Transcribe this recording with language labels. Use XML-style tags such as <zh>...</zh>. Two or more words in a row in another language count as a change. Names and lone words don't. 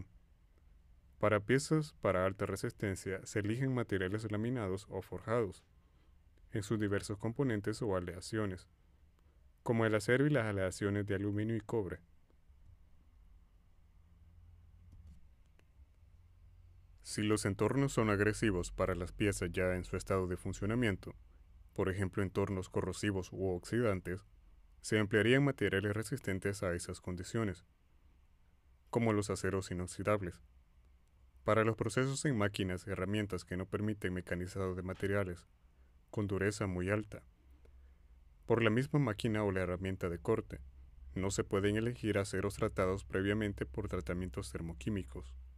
<es>Para piezas para alta resistencia se eligen materiales laminados o forjados, en sus diversos componentes o aleaciones, como el acero y las aleaciones de aluminio y cobre. Si los entornos son agresivos para las piezas ya en su estado de funcionamiento, por ejemplo entornos corrosivos u oxidantes, se emplearían materiales resistentes a esas condiciones, como los aceros inoxidables. Para los procesos en máquinas y herramientas que no permiten mecanizado de materiales con dureza muy alta, por la misma máquina o la herramienta de corte, no se pueden elegir aceros tratados previamente por tratamientos termoquímicos.</es>